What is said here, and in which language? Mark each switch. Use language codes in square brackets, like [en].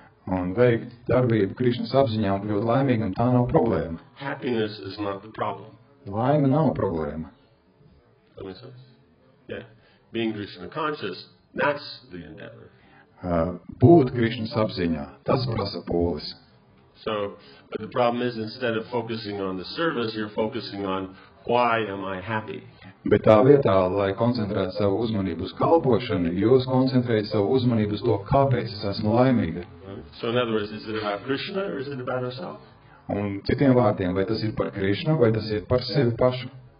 [lv] Un veikt darbību Krišnas apziņā un kļūt laimīgam, tā nav problēma. [en] Happiness is not the problem. [lv] Laime nav problēma. [en] That makes sense? Yeah. Being Krishna conscious, that's the endeavor. [lv] Būt Krišnas apziņā, tas prasa pūles. [en] So, but the problem is, instead of focusing on the service, you're focusing on why am I happy? [lv] Bet tā vietā, lai koncentrētu savu uzmanību uz kalpošanu, jūs koncentrējat savu uzmanību uz to, kāpēc es esmu laimīga. [en] So, in other words, is it about Krishna or is it about ourselves? [lv] Un citiem vārdiem, vai tas ir par Krišnu, vai tas ir par sevi pašu?